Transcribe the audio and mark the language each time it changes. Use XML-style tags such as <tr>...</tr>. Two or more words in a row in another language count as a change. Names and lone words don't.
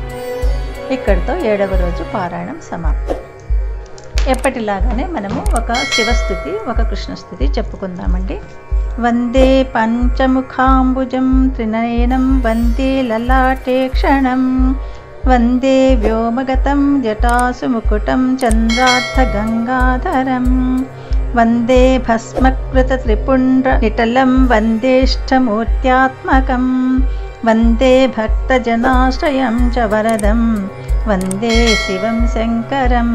<te>ఇక్కడితో 7వ రోజు పారాయణం సమాప్తం. ఎప్పటిలాగానే మనము ఒక శివస్థుతి, ఒక కృష్ణస్థుతి చెప్పుకుందామండి.</te> <sa>వందే పంచముఖాంబుజం త్రినయనం వందే లలాటే క్షణం वन्दे व्योमगतं जटासुमुकुटं चन्द्रार्धगङ्गाधरं वन्दे भस्मकृतत्रिपुण्ड्रनिटलं वन्देष्टमूर्त्यात्मकं वन्दे भक्तजनाश्रयं च वरदं वन्दे शिवं शङ्करम्।</sa>